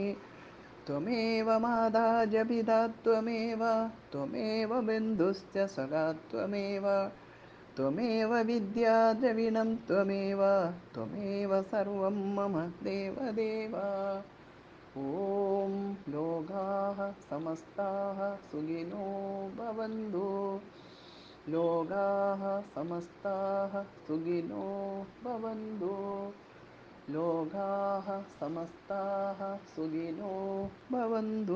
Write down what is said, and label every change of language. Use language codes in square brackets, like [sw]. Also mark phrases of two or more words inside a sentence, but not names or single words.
[sa] ത്വമേവ മാതാ ച പിതാ ത്വമേവ ത്വമേവ ബന്ധുശ്ച സഖാ ത്വമേവ ത്വമേവ വിദ്യാ ദ്രവിണം ത്വമേവ ത്വമേവ സർവം മമ ദേവദേവ. ഓം ലോകാഃ समस्ताः सुखिनो भवन्तु। लोकाः समस्ताः सुखिनो भवन्तु। लोकाः समस्ताः सुखिनो भवन्तु।